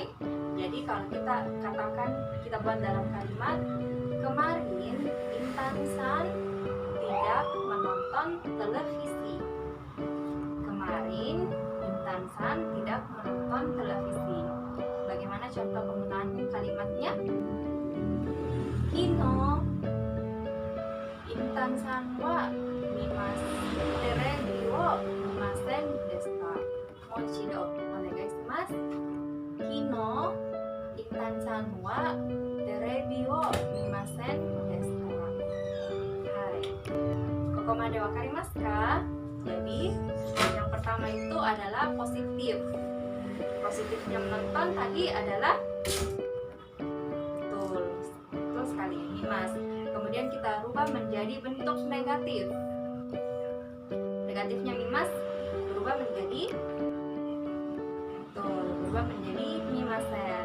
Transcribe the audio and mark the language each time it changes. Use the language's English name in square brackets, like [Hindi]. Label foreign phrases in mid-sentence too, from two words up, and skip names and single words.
[Indonesian] Jadi kalau kita katakan, kita buat dalam kalimat, kemarin Intan-san tidak menonton televisi. Kemarin Intan-san tidak menonton televisi. Bagaimana contoh penggunaan kalimatnya? [Japanese] 昨日 Intan-san はテレビを見ませんでした. もう一度お願いします。昨日 Intan-san はテレビを見ませんでした. はい。ここまでわかりますか? [Indonesian] Jadi yang pertama itu adalah positif. Positifnya menonton tadi adalah betul sekali, mimas. Kemudian kita rubah menjadi bentuk negatif. Negatifnya mimas berubah menjadi berubah menjadi mimasen.